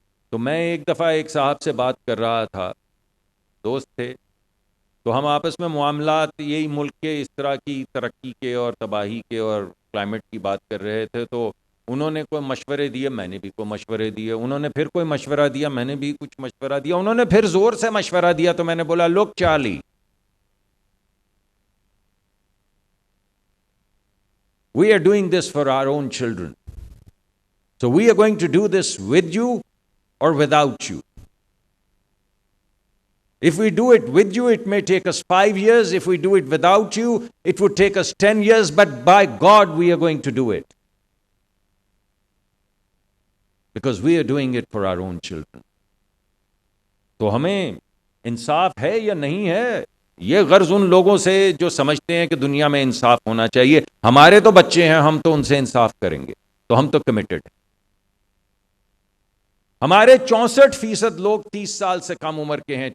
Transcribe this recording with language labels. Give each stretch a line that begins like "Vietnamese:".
Urdu: تو میں ایک دفعہ ایک صاحب سے بات کر رہا تھا، دوست تھے، تو ہم آپس میں معاملات یہی ملک کے اس طرح کی ترقی کے اور تباہی کے اور کلائمیٹ کی بات کر رہے تھے. تو انہوں نے کوئی مشورے دیے، میں نے بھی کوئی مشورے دیے، انہوں نے پھر کوئی مشورہ دیا، میں نے بھی کچھ مشورہ دیا، انہوں نے پھر زور سے مشورہ دیا. تو میں نے بولا
English: Look Charlie, we are doing this for our own children. So we are going to do this with you or without you. If we do it with you, it may take us 5 years. If we do it without you, it would take us 10 years. But by God, we are going to do it. Because we are doing it for our own children.
Urdu: تو ہمیں انصاف ہے یا نہیں ہے؟ یہ غرض ان لوگوں سے جو سمجھتے ہیں کہ دنیا میں انصاف ہونا چاہیے. ہمارے تو بچے ہیں، ہم تو ان سے انصاف کریں گے. تو ہم تو کمیٹڈ ہیں. ہمارے 64% لوگ 30 سال سے کم عمر کے ہیں.